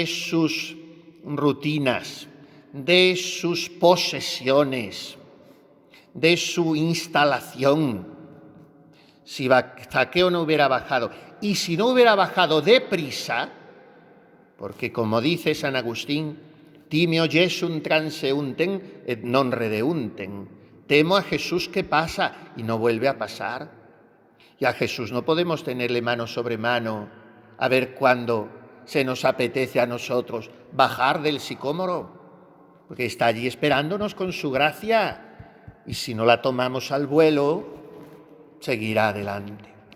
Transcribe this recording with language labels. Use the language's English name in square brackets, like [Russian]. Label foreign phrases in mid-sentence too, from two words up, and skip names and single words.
[Spanish] sus rutinas, de sus posesiones, de su instalación, si Zaqueo no hubiera bajado, y si no hubiera bajado deprisa, porque como dice San Agustín, [Latin] timeo Jesum transeuntem et non redeuntem, [Spanish] temo a Jesús que pasa y no vuelve a pasar. Y a Jesús no podemos tenerle mano sobre mano a ver cuándo se nos apetece a nosotros bajar del sicómoro, porque está allí esperándonos con su gracia, y si no la tomamos al vuelo, seguirá adelante.